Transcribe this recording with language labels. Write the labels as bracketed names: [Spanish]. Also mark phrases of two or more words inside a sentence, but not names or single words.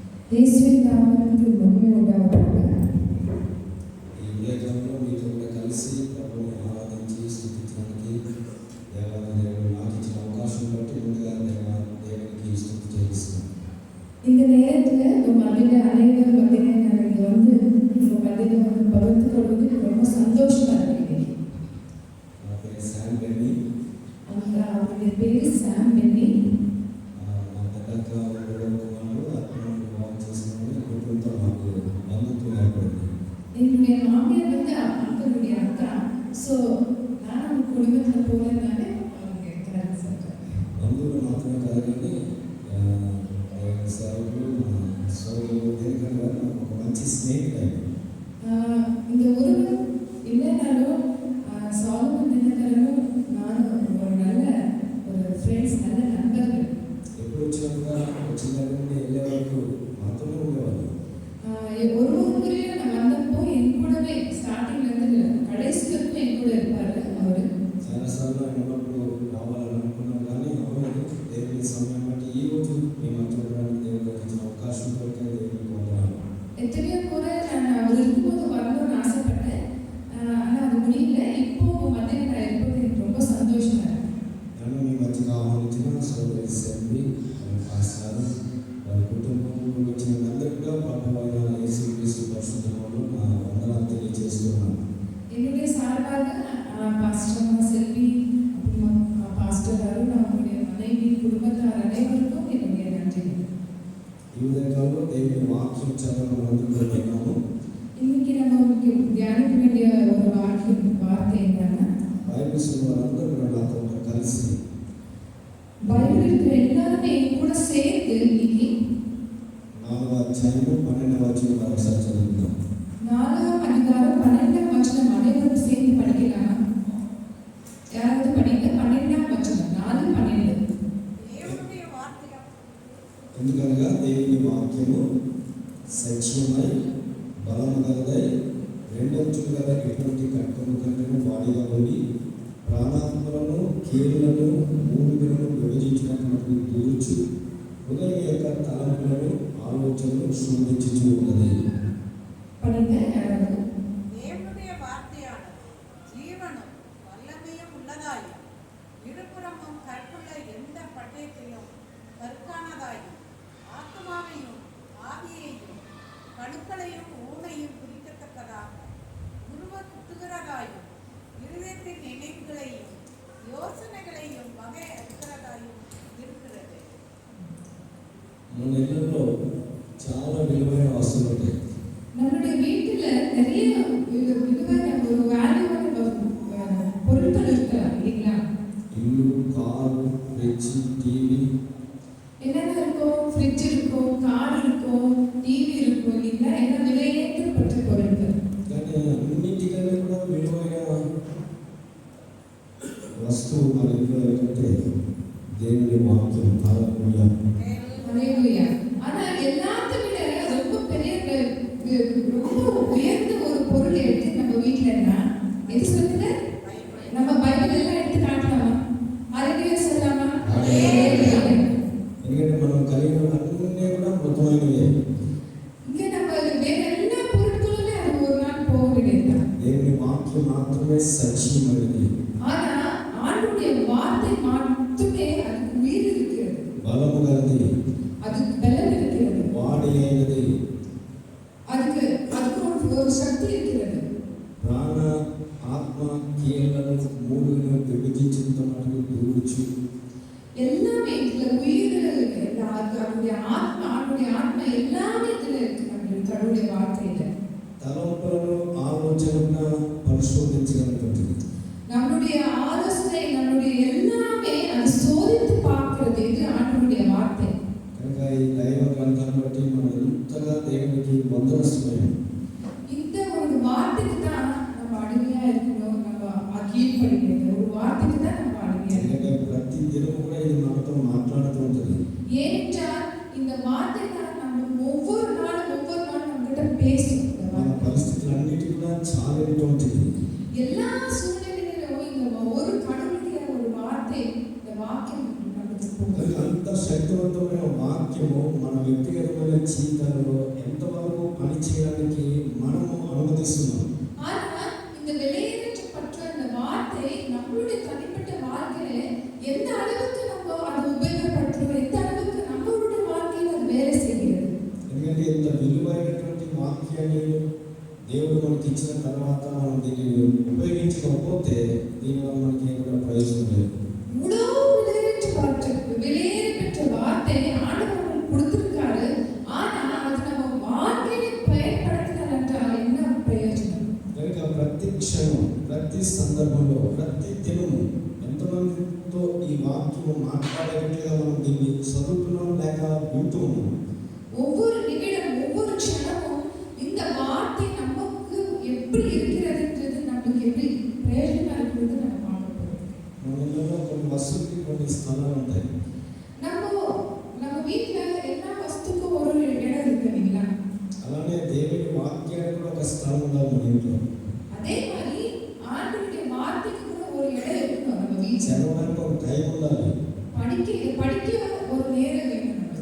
[Telugu] యేసువిன் నామమునకు మహిమ ఉండాలి. ఈ ఉదయకాలంలో మీతో కూడా కలిసి ప్రభువుని ఆరాధించి స్తుతించడానికి దేవాలయ దేవుడు నాకు ఇచ్చిన అవకాశం బట్టి ముందుగా దేవునికి స్తుతి చేస్తున్నాను. [Tamil] இந்த நேரத்துல உங்க மத்தியில அனைவரும் மத்தியில நான் இங்க வந்து உங்க மத்தியில வந்து பகிர்ந்து கொள்வது ரொம்ப சந்தோஷமா இருக்கு. [Telugu] నా పేరు శామ్ బెన్నీ. [Tamil] அவருடைய பேரு சாம் பென்னி. [Telugu] నా పెద్దక్క వాళ్ళు అక్కడ వివాహం చేసుకుని కుటుంబంతో మాకు బంధుత్వం ఏర్పడింది. [Tamil] என்னுடைய மாமியார் வந்து அங்கிளுடைய அக்கா. ஸோ நான் அவங்க குடும்பத்தில் போகிறதுனால அவங்க இருக்கிறாங்க சார். [Telugu] బంధువులు మాత్రమే కాదు కానీ సేవకులు సోదరులు దేనికన్నా ఒక మంచి స్నేహితులు. [Tamil] இந்த ஒருவர் இல்லைனாலும் சாலமன் தினகரனும் நானும் ஒரு நல்ல ஒரு ஃப்ரெண்ட்ஸ், நல்ல நண்பர்கள். [Telugu] ఎప్పుడు వచ్చిన నుండి వెళ్ళే వరకు మాత్రమే ఉండేవాళ్ళు. [Tamil] ஒரு முறையும் நான் வந்தப்போ என் கூடவே ஸ்டார்டிங்லேருந்து கடைசி வரைக்கும் என் கூட இருப்பார் அவர். [Telugu] చాలాసార్లు ఆయన ఉన్నప్పుడు రావాలని అనుకున్నాం కానీ అవ్వలేదు. దేవుని సమయం బట్టి ఈ రోజు మేము చూడడానికి దేవుడికి ఇచ్చిన అవకాశం కొరకే దేవునికి వందనాలు. [Tamil] எத்தனையோ முறை நான் அவர் இருக்கும்போது வரணும்னு ஆசைப்பட்டேன். ஆனால் அது முடியல. இப்போ மத்தியில் நான் இருப்பது எனக்கு ரொம்ப சந்தோஷமா இருக்கு. [Telugu] నన్ను మీ మధ్యకి ఆహ్వానించిన సోదరి సెల్వి పాస్టర్ వారి కుటుంబంలో వచ్చిన అందరికీ కూడా ప్రభువైన యేసుక్రీస్తు పరిశుద్ధ నామములో నా వందనాలు తెలియజేస్తున్నాను. [Tamil] என்னுடைய சார்பாக பாஸ்டர் செல்வி, அப்புறம் பாஸ்டர் அருண், அவங்களுடைய மனைவி, குடும்பத்தார் அனைவருக்கும் என்னுடைய நன்றி. [Telugu] ఈ ఉదయకాలంలో దేవుని వాక్యం చదవడం అందుకుంటున్నాము. [Tamil] இன்னைக்கு நம்ம தியானிக்க வேண்டிய ஒரு வார்த்தை என்னன்னா, [Telugu] బైబిల్ వారందరూ కూడా నాతో కలిసి [Tamil] பைபிள் இருக்கிற எல்லாருமே கூட சேர்ந்து இன்னைக்கு [Telugu] 4వ అధ్యాయము 12వ వచనం ఒకసారి చదువుకుందాం. [Tamil] 4వ அதிகாரம் 12వ வசனம் அனைவரும் சேர்ந்து படிக்கலாமா? யாராவது படிங்க. 12వ வசனம் 4:12. [Telugu] ఎందుకనగా దేవుని వాక్యము సత్యమై బలము గలదై రెండంచులు గల ఎటువంటి కట్టము కంటేను వాడిగా ఉండి ప్రాణాత్మలను కీళ్ళను మూలుగులను విభజించినటువంటి దూర్చు హృదయం యొక్క తలంపులను ఆలోచనలు శోధించుచూ ఉన్నది. [Tamil] படிங்க யாராவது. தேவனுடைய வார்த்தையானது ஜீவனும் வல்லமையும் உள்ளதாயும் இருபுறமும் கற்புள்ள எந்த பட்டயத்தையும் கற்கானதாயும் ஆத்மாவையும் ஆவியையும் கணுக்களையும் ஊனையும் குறிக்கத்தக்கதாக உருவ குத்துகிறதாயும் இருதயத்தின் நினைவுகளையும் யோசனைகளையும் வகை அறிகிறதாயும் இருக்கிறது. [Telugu] మన ఇళ్ళలో చాలా విలువైన వస్తువులు ఉంటాయి. [Tamil] நம்மளுடைய வீட்டுல நிறைய விதமான ஒரு வேல்யூவான பொருட்கள் இருக்கலாம் இல்லைங்களா? [Telugu] ఇల్లు, కారు, ఫ్రిడ్జ్, టీవీ [Tamil] என்னென்ன இருக்கும்? ஃப்ரிட்ஜ் இருக்கும், கார் இருக்கும், டிவி இருக்கும் இல்லைங்களா? எல்லாம் விலையேற்றப்பட்ட பொருட்கள். [Telugu] కానీ అన్నిటికన్నా కూడా విలువైన వస్తువు మన ఇంట్లో ఏంటంటే దేవుని వాక్యం. హల్లెలూయా. [Tamil] ஹல்லேலூயா. ஆனா எல்லாத்தை விட ரொம்ப பெரிய ரொம்ப உயர்ந்த ஒரு பொருள் எடுத்து நம்ம வீட்டுலன்னா எது சொல்லுங்க? நம்ம பைபிள் எல்லாம் எடுத்து காட்டலாமா? ஹல்லேலூயா சொல்லலாமா? [Telugu] ఎందుకంటే మనం కలిగిన అన్నీ కూడా మృతమైనవే. [Tamil] இங்க நம்ம வேற எல்லா பொருட்களுமே அது ஒரு நாள் போக வேண்டியதுதான். [Telugu] దేవుని వాక్యం మాత్రమే సత్యమైనది. [Tamil] ஆனா ஆண்டவருடைய வார்த்தை மட்டுமே அதுக்கு உயிர் இருக்கிறது, [Telugu] బలము గలది, [Tamil] அதுக்கு பலம் இருக்கிறது, [Telugu] వాడి అయినది, [Tamil] அதுக்கு ஒரு சக்தி இருக்கிறது. [Telugu] ప్రాణ ఆత్మ కీళ్ళను మూడును విభజించుతున్నట్టు దూర్చు [Tamil] எல்லாமே இதுல உயிர், அவருடைய ஆத்மா எல்லாமே இதுல இருக்கு. நம்மளுடைய கடவுளுடைய வார்த்தையில [Telugu] తలంపులను ఆలోచనను పరిశోధించగలుగుతుంది. [Tamil] நம்மளுடைய ஆலோசனை, நம்மளுடைய எல்லாமே அது சோதித்து பார்க்கிறது இது ஆண்டவருடைய வார்த்தை. [Telugu] కనుక ఈ దైవ గ్రంథాన్ని బట్టి మనం ఎంతగా దేవునికి వందనస్తున్నాం. [Tamil] இந்த ஒரு வார்த்தைக்கு தான் நம்ம அடிமையா இருக்கணும், நம்ம கீழ்ப்படிக்கணும். ஒரு வார்த்தைக்கு தான் நம்ம அடிமையா இருக்கணும். [Telugu] ప్రతి దినం కూడా ఇది మనతో మాట్లాడుతూ ఉంటుంది. [Tamil] ஏனென்றால் இந்த வார்த்தை தான் நம்ம ஒவ்வொரு நாளும் நம்ம கிட்ட பேசும். [Telugu] మన పరిస్థితులన్నిటి కూడా చాలేటువంటి [Tamil] எல்லா சூழ்நிலைகளிலும் இந்த ஒரு கடவுளுடைய ஒரு வார்த்தை, இந்த வாக்கியம் நமக்கு போகும். [Telugu] అంత శక్తివంతమైన వాక్యము మన వ్యక్తిగతమైన జీవితంలో ఎంతవరకు పనిచేయడానికి మనము అనుమతిస్తున్నాం. [Tamil] ஆனா இந்த வெளியேற்றப்பட்ட அந்த வார்த்தை நம்மளுடைய தனிப்பட்ட வாழ்க்கையில எந்த அளவுக்கு நம்ம அதை உபயோகப்படுத்துறோம், எந்த அளவுக்கு நம்மளுடைய வாழ்க்கையில அது வேலை செய்கிறது. [Telugu] ఎందుకంటే ఇంత విలువైనటువంటి వాక్యాన్ని దేవుడు మనకి ఇచ్చిన తర్వాత మనం దీన్ని ఉపయోగించకపోతే దీనివల్ల మనకి ఏమైనా ప్రయోజనం లేదు. [Tamil] இவ்வளோ வெளியேறப்பட்ட வார்த்தை ஆண்டவர் நமக்கு கொடுத்திருக்காரு. ஆனா அது நம்ம வாழ்க்கையில பயன்படுத்தினால் என்ன ప్రయోజనం? [Telugu] కనుక ప్రతి క్షణం, ప్రతి సందర్భంలో, ప్రతి దినము ఎంతమందితో ఈ వాక్యము మాట్లాడేట్టుగా మనం దీన్ని చదువుతున్నాం లేక వింటున్నాం. [Tamil] ஒவ்வொரு நிமிடம் ஒவ்வொரு க்ஷணமும் இந்த வார்த்தை நமக்கு எப்படி இருக்கிறதுன்றது நமக்கு எப்படி பிரயோஜனமா இருக்கிறது நம்ம பார்க்க போறோம். [Telugu] మన ఇళ్ళలో కొన్ని వస్తువులకి కొన్ని స్థలాలు ఉంటాయి. [Tamil] நம்ம வீட்ல எல்லா வஸ்துக்கும் ஒரு இடம் இருக்கு இல்லைங்களா? [Telugu] అలానే దేవుని వాక్యానికి కూడా ఒక స్థలం ఉండాలి మన ఇంట్లో. [Tamil] அதே மாதிரி ஆண்டவருடைய வார்த்தைக்கு கூட ஒரு இடம் இருக்கணும் நம்ம வீட்ல. [Telugu] చదవడానికి ఒక టైం ఉండాలి. [Tamil] படிக்க ஒரு நேரம் வேணும் நமக்கு.